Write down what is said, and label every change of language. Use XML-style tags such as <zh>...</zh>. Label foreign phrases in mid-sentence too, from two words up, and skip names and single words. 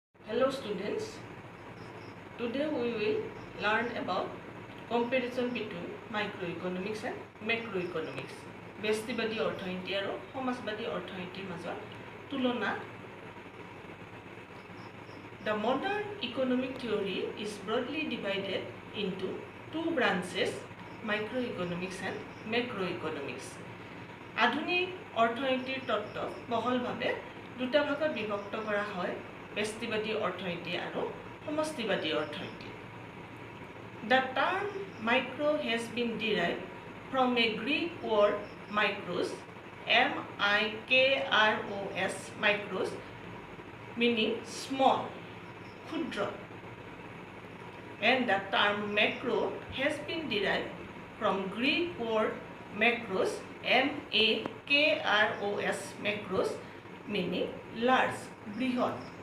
<en>Hello students, today we will learn about comparison between microeconomics and macroeconomics.</en> <as>ব্যষ্টিবাদী অৰ্থনীতি আৰু সমাজবাদী অৰ্থনীতিৰ মাজৰ তুলনা.</as> <en>The modern economic theory is broadly divided into two branches, microeconomics and macroeconomics.</en> <as>আধুনিক অৰ্থনীতিৰ তত্ত্ব বহলভাৱে দুটা ভাগত বিভক্ত কৰা হয়, ব্যষ্টিবাদী অৰ্থনীতি আৰু সমষ্টিবাদী অৰ্থনীতি. The term micro has been derived from a Greek word micros, M-I-K-R-O-S, micros, meaning small, ক্ষুদ্ৰ. And the term macro has been derived from Greek word macros, M-A-K-R-O-S, macros, meaning large, বৃহৎ.</as>